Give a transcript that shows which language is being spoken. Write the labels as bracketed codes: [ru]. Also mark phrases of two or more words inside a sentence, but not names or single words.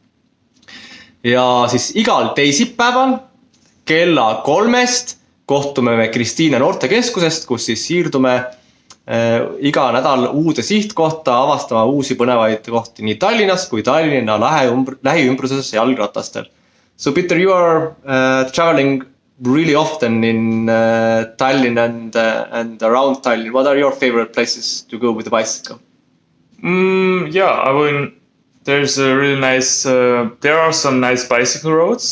[et] Ja siis igal teisipäeval kella 3 kohtume me Kristiine noortekeskusest, kus siis siirdume iga nädal uude sihtkohta, avastama uusi põnevaid kohti nii Tallinnas kui Tallinna lähiümbruses jalgratastel. [en] So Peter, you are traveling really often in Tallinn and around Tallinn. What are your favorite places to go with the bicycle? Yeah, I mean, there's a really nice, there are some nice bicycle roads.